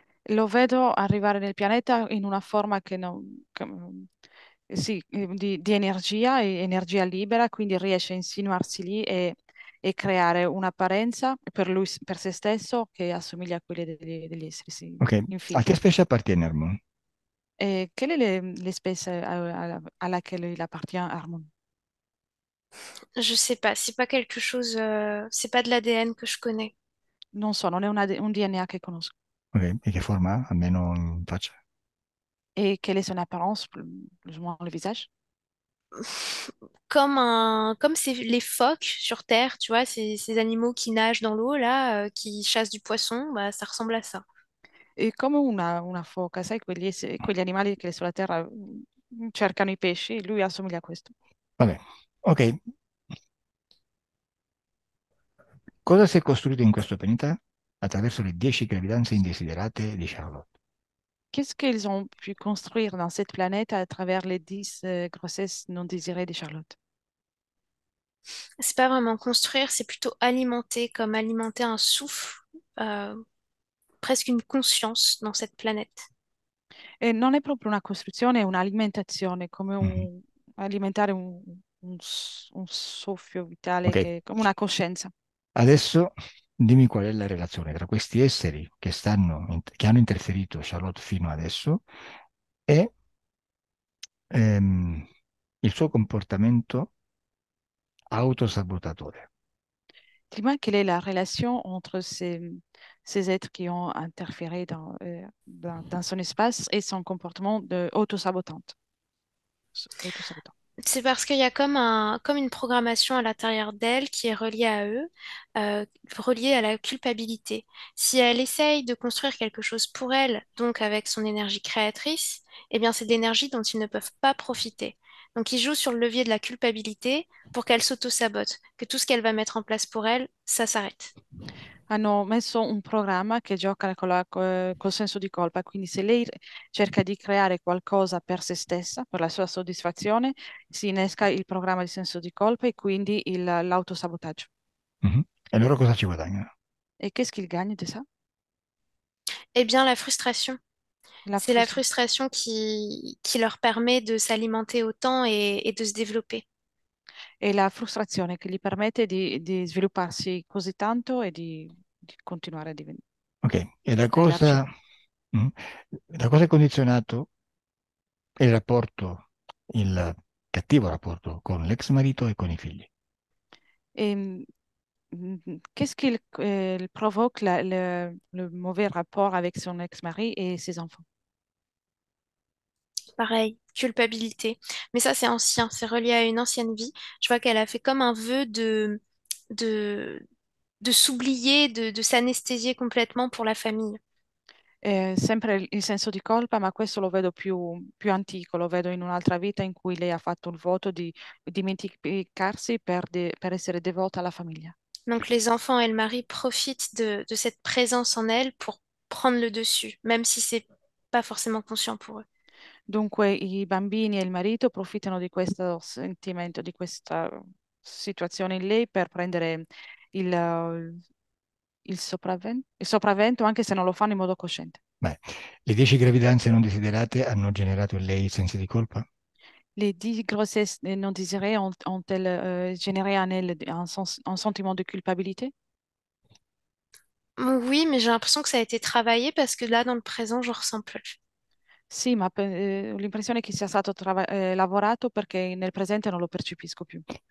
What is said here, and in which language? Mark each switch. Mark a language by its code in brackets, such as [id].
[it] Lo vedo arrivare nel pianeta in una forma sì, di energia, e energia libera, quindi riesce a insinuarsi lì e creare un'apparenza per lui, per se stesso, che assomiglia a quelle degli esseri, si Ok, a che specie appartiene Harmon? [fr] Et quelle est l'espèce à laquelle il appartient, Harmon? Je sais pas, c'est pas quelque chose, c'est pas de l'ADN que je connais. [it] Non so, non è un DNA che conosco. Ok, e che forma ha? Almeno in faccia. [fr] Et quelle est son apparence, plus ou moins le visage? Comme c'est les phoques sur Terre, tu vois, ces animaux qui nagent dans l'eau là, qui chassent du poisson, bah ça ressemble à ça. [it] È come una foca, sai, quegli animali che sulla terra cercano i pesci, lui assomiglia a questo. Vabbè, ok. Cosa si è costruito in questo pianeta attraverso le 10 gravidanze indesiderate di Charlotte? [fr] Qu'est-ce qu'ils ont pu construire dans cette planète à travers les 10 grossesses non désirées de Charlotte? C'est pas vraiment construire, c'est plutôt alimenter, comme alimenter un souffle, euh, presque une conscience dans cette planète. [it] E non è proprio una costruzione, è un'alimentazione, come Mhm. alimentare un soffio vitale, Ok, come una coscienza. adesso dimmi qual è la relazione tra questi esseri che hanno interferito Charlotte fino adesso e ehm, il suo comportamento autosabotatore. [fr] Dis-moi, quelle est la relation entre ces êtres qui ont interféré dans son espace et son comportement de autosabotant. C'est parce qu'il y a comme une programmation à l'intérieur d'elle qui est reliée à eux, reliée à la culpabilité. Si elle essaye de construire quelque chose pour elle, donc avec son énergie créatrice, eh bien c'est d'énergie dont ils ne peuvent pas profiter. Donc ils jouent sur le levier de la culpabilité pour qu'elle s'auto-sabote, que tout ce qu'elle va mettre en place pour elle, ça s'arrête. [it] Hanno messo un programma che gioca col senso di colpa, quindi se lei cerca di creare qualcosa per se stessa, per la sua soddisfazione, si innesca il programma di senso di colpa e quindi l'autosabotaggio. Mhm. E loro cosa ci guadagnano? [fr] E qu'est-ce qu'il gagne de ça? Eh bien la frustration. La C'est la frustration qui leur permet de s'alimenter autant et de se développer. [it] e la frustrazione che gli permette di svilupparsi così tanto e di continuare a Ok, e a elargire. mm, da cosa è condizionato il rapporto, il cattivo rapporto con l'ex marito e con i figli? [fr] Et qu'est-ce qu'il provoque le mauvais rapport avec son ex-mari et ses enfants? Pareil, culpabilité. Mais ça, c'est ancien, c'est relié à une ancienne vie. Je vois qu'elle a fait comme un vœu de, de s'oublier, de s'anesthésier complètement pour la famille. [it] Sempre il senso di colpa, ma questo lo vedo più antico, lo vedo in un'altra vita in cui lei ha fatto il voto di dimenticarsi per essere devota alla famiglia. [fr] Donc les enfants et le mari profitent de cette présence en elle pour prendre le dessus, même si c'est pas forcément conscient pour eux. [it] Dunque i bambini e il marito approfittano di questo sentimento, di questa situazione in lei per prendere il sopravvento, anche se non lo fanno in modo cosciente. Beh, le 10 gravidanze non desiderate hanno generato in lei sensi di colpa? [fr] Les 10 grossesses non désirées ont-elles généré en elle un sentiment de culpabilité? Oui, mais j'ai l'impression que ça a été travaillé parce que là, dans le présent, je ressens plus. [it] Sì, ma ho l'impressione che sia stato lavorato perché nel presente non lo percepisco più.